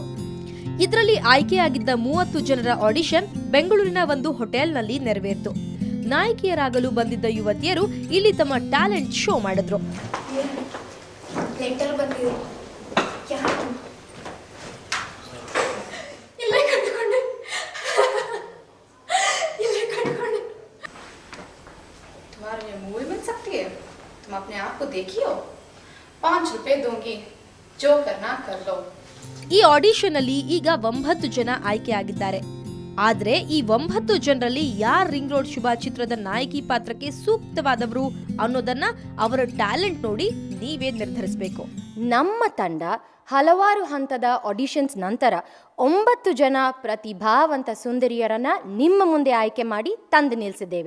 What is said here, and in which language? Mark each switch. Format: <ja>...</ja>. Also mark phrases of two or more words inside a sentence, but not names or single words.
<kn>ಇದರಲ್ಲಿ ಆಯ್ಕೆಯಾಗಿದ್ದ 30 ಜನರ ಆಡಿಷನ್ ಬೆಂಗಳೂರಿನ ಒಂದು ಹೋಟೆಲ್ನಲ್ಲಿ ನೆರವೇರಿತು. ನಾಯಕಿಯರಾಗಲು ಬಂದಿದ್ದ ಯುವತಿಯರು ಇಲ್ಲಿ ತಮ್ಮ ಟ್ಯಾಲೆಂಟ್ ಶೋ ಮಾಡಿದ್ರು.</kn> <hi>तुम अपने आप को देखियो, 5 रुपए दूंगी, जो करना कर लो.</hi> <kn>ಈ ಆಡಿಷನ್ ಅಲ್ಲಿ ಈಗ 9 ಜನ ಆಯ್ಕೆಯಾಗಿದ್ದಾರೆ. ಆದ್ರೆ ಈ 9 ಜನರಲ್ಲಿ ಯಾರ್ ರಿಂಗ್ ರೋಡ್ ಶುಭ ಚಿತ್ರದ ನಾಯಕಿ ಪಾತ್ರಕ್ಕೆ ಸೂಕ್ತವಾದವರು ಅನ್ನೋದನ್ನ ಅವರ ಟ್ಯಾಲೆಂಟ್ ನೋಡಿ ನೀವೇ ನಿರ್ಧರಿಸಬೇಕು. ನಮ್ಮ ತಂಡ ಹಲವಾರು ಹಂತದ ಆಡಿಷನ್ಸ್ ನಂತರ 9 ಜನ ಪ್ರತಿಭಾವಂತ ಸುಂದರಿಯರನ್ನ ನಿಮ್ಮ ಮುಂದೆ ಆಯ್ಕೆ ಮಾಡಿ ತಂದು ನಿಲ್ಲಿಸಿದ್ದೇವೆ.</kn>